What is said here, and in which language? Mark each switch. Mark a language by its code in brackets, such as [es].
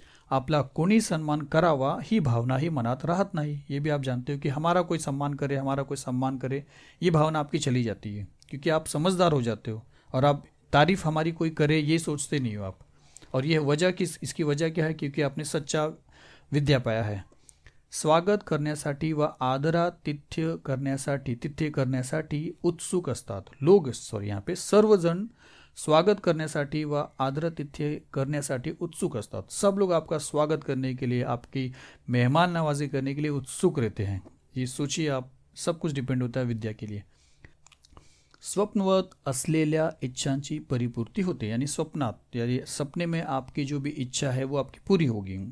[mr] आपला कोणी सन्मान करावा ही भावना ही मनात राहत नाही, [hi] ये भी आप जानते हो कि हमारा कोई सम्मान करे, हमारा कोई सम्मान करे, ये भावना आपकी चली जाती है, क्योंकि आप समझदार हो जाते हो और आप तारीफ हमारी कोई करे ये सोचते नहीं हो आप। और यह वजह इसकी वजह क्या है, क्योंकि आपने सच्चा विद्या पाया है। [mr] स्वागत करण्यासाठी व आदरातिथ्य करण्यासाठी उत्सुक असतात [hi] लोग, सॉरी यहाँ पे [mr] सर्वजण स्वागत करण्यासाठी व आदरातिथ्य करण्यासाठी उत्सुक असतात। [hi] सब लोग आपका स्वागत करने के लिए, आपकी मेहमान नवाजी करने के लिए उत्सुक रहते हैं। ये सोचिए आप, सब कुछ डिपेंड होता है विद्या के लिए। [mr] स्वप्नवत असलेल्या इच्छांची परिपूर्ति होते, यानी स्वप्नात, [hi] यानी सपने में आपकी जो भी इच्छा है वो आपकी पूरी होगी।